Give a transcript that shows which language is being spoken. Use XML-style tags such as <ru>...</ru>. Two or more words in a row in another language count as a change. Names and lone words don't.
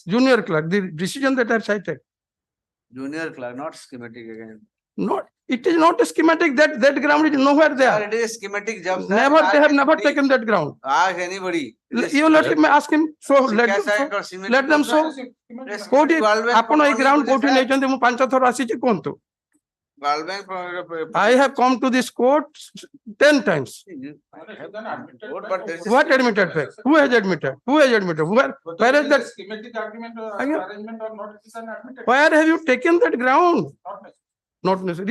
<en>Junior clerk. The decision that I have cited. Junior clerk, not schematic again. Not, it is not a schematic, that ground is nowhere Sir, there. it is schematic job. Sir. Never, they have never anybody. taken that ground. Ask anybody. You let him ask him, so let them show.</en> <or>କୋଉଠି ଆପଣ ଏଇ ground କୋଉଠି ନେଇଛନ୍ତି ମୁଁ 5 ଥର ଆସିଛି କୁହନ୍ତୁ.</or> <en>I have come to this court 10 times. What admitted fact? Who has admitted? Who has admitted? Where is that? Schematic argument or arrangement or not, it is admitted. Where have you taken that ground? Not necessary.</en>